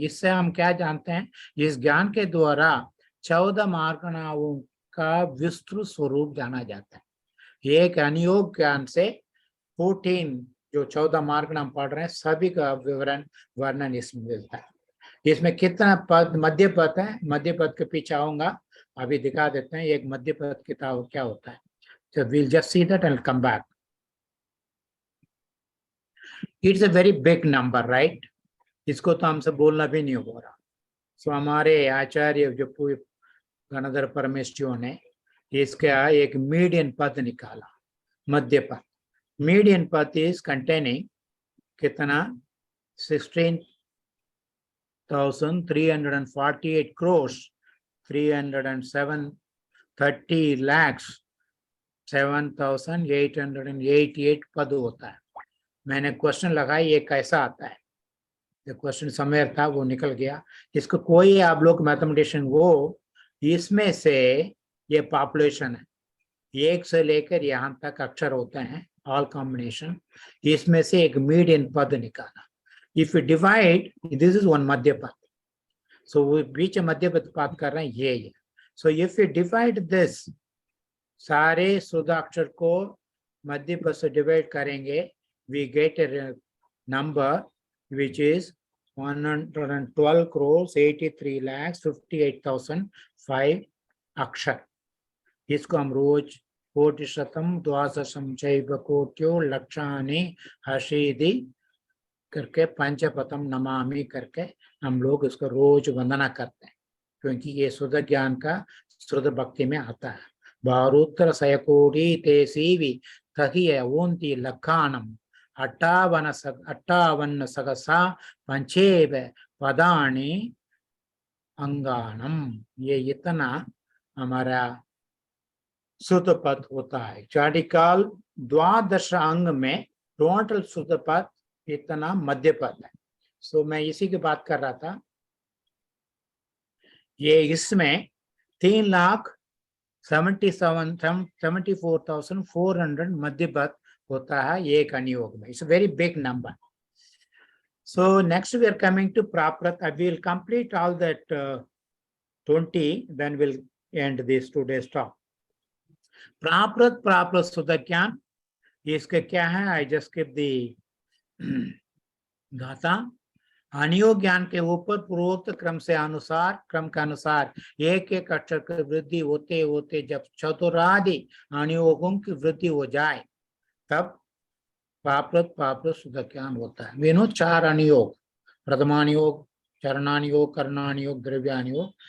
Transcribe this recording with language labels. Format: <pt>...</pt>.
<hi>इससे हम क्या जानते हैं, इस ज्ञान के द्वारा 14 मार्गणाओं का विस्तृत स्वरूप जाना जाता है। एक अनुयोग ज्ञान से 14 जो 14 मार्ग नाम पढ़ रहे हैं सभी का विवरण वर्णन इसमें मिलता है। इसमें कितना पद मध्य पद है, मध्य पद के पीछे आऊंगा, अभी दिखा देते हैं एक मध्य पद किताब क्या होता है।</hi> <en>So we'll just see that and come back. It's a very big number, right?</en> <hi>इसको तो हमसे बोलना भी नहीं हो रहा। So हमारे आचार्य जो गणधर परमेश्वर ने इसका एक मीडियन पद निकाला, मध्य पद। मीडियन पद इज कंटेनिंग कितना 16,348 crores 330 lakhs 7,888 पद होता है। मैंने क्वेश्चन लगाया ये कैसा आता है, जो क्वेश्चन समय था वो निकल गया। इसको कोई आप लोग मैथमेटिशियन वो इसमें से ये पॉपुलेशन है, 1 से लेकर यहाँ तक अक्षर होते हैं,</hi> <en>all combination,</en> <hi>इसमें से एक median पद निकाला.</hi> <en>If you divide, this is one मध्य पद.</en> <hi>So वो बीच मध्य पद बात कर रहे हैं ये.</hi> <en>So if you divide this,</en> <hi>सारे शुद्धाक्षर को मध्य पद से divide करेंगे,</hi> <en>we get a number which is 112 crores 83 lakhs 58,005 अक्षर.</en> <hi>इसको हम रोज</hi> <sa>कोटिशतम द्वादशम चैव कोट्यो लक्षानि हशीदि</sa> <hi>करके पंचपतम नमामि करके हम लोग इसको रोज वंदना करते हैं, क्योंकि ये शुद्ध ज्ञान का शुद्ध भक्ति में आता है.</hi> <pra>बारूत्र सयकोटी तेसीवि तहिय ओंति लखानम 58 सहसा पंचेव पदानि अंगानम.</pra> <hi>ये इतना हमारा शुद्ध पद होता है. चाटिकाल द्वादश अंग में टोटल शुद्ध पद इतना मध्य पद है. सो मैं इसी की बात कर रहा था. ये इसमें 3,74,400 मध्य पद होता है एक अनुयोग में.</hi> <en>It's very big number. So next we are coming to Praprata. I will complete all that 20, then we'll end this today's talk.</en> <hi>Praprata Sudha Gyan. इसका क्या है?</hi> <en>I just keep the गाथा.</en> <hi>अनुयोग ज्ञान के ऊपर पूर्वोक्त क्रम के अनुसार एक एक अक्षर की वृद्धि होते होते जब चतुरादि अनुयोगों की वृद्धि हो जाए तब प्राप्त शुद्ध ज्ञान होता है. वे 4 अनुयोग, प्रथमानुयोग, चरणानुयोग, कर्णानुयोग, द्रव्यानुयोग.</hi>